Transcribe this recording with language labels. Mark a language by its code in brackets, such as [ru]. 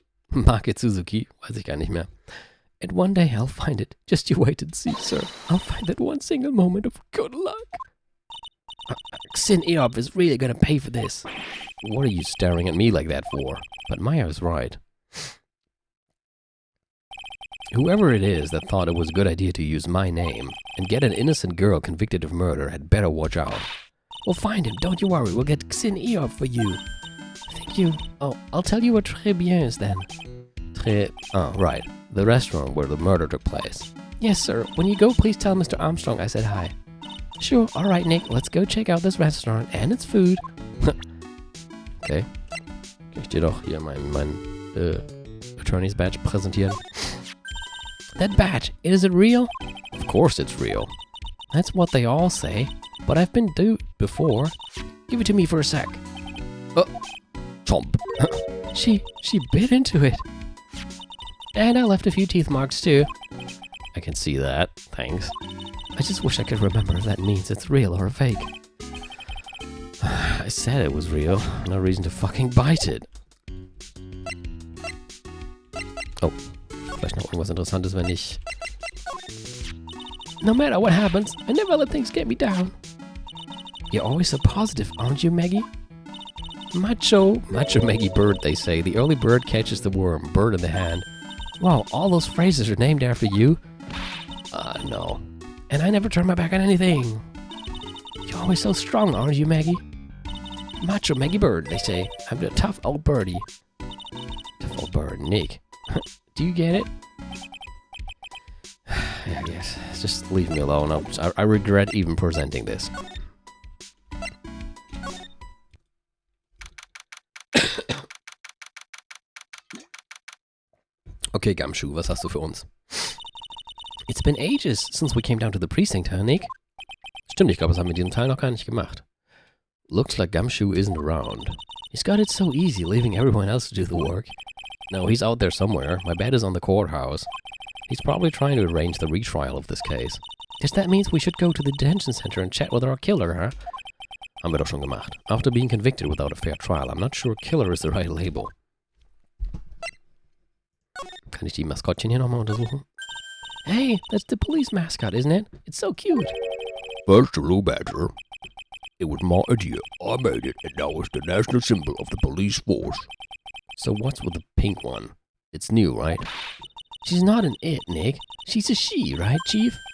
[de] Marke Suzuki, weiß ich gar nicht mehr. [en] And one day I'll find it. Just you wait and see, sir. I'll find that one single moment of good luck. Xin Eohp is really gonna pay for this. What are you staring at me like that for? But Maya is right. Whoever it is that thought it was a good idea to use my name and get an innocent girl convicted of murder had better watch out. We'll find him, don't you worry. We'll get Xin Eohp for you. Thank you. Oh, I'll tell you what Très Bien is then. Oh, right. The restaurant where the murder took place. Yes, sir. When you go, please tell Mr. Armstrong I said hi. Sure. All right, Nick. Let's go check out this restaurant and its food. Okay. [de] Kann ich dir doch hier mein Attorney's Badge präsentieren? [en] That badge, is it real? Of course it's real. That's what they all say. But I've been duped before. Give it to me for a sec. Chomp. She bit into it. And I left a few teeth marks too. I can see that. Thanks. I just wish I could remember if that means it's real or a fake. I said it was real. No reason to fucking bite it. [de] Oh, vielleicht noch irgendwas Interessantes, wenn ich... [en] No matter what happens, I never let things get me down. You're always so positive, aren't you, Maggie? Macho Maggie Bird, they say. The early bird catches the worm, bird in the hand. Wow, all those phrases are named after you? No. And I never turn my back on anything. You're always so strong, aren't you, Maggie? Macho Maggie Bird, they say. I'm a tough old birdie. Tough old bird, Nick. Do you get it? Yeah, I guess. Just leave me alone. I regret even presenting this. [de] Okay, Gumshoe, was hast du für uns? [en] It's been ages since we came down to the precinct, huh, Nick? [de] Stimmt, ich glaube, das haben wir in diesem Teil noch gar nicht gemacht. [en] Looks like Gumshoe isn't around. He's got it so easy, leaving everyone else to do the work. No, he's out there somewhere. My bet is on the courthouse. He's probably trying to arrange the retrial of this case. Guess that means we should go to the detention center and chat with our killer, huh? [de] Haben wir doch schon gemacht. [en] After being convicted without a fair trial, I'm not sure killer is the right label. [de] Kann ich die Maskottchen hier nochmal untersuchen? [en] Hey, that's the police mascot, isn't it? It's so cute. First, hello, Badger. It was my idea. I made it, and now it's the national symbol of the police force. So what's with the pink one? It's new, right? She's not an it, Nick. She's a she, right, Chief?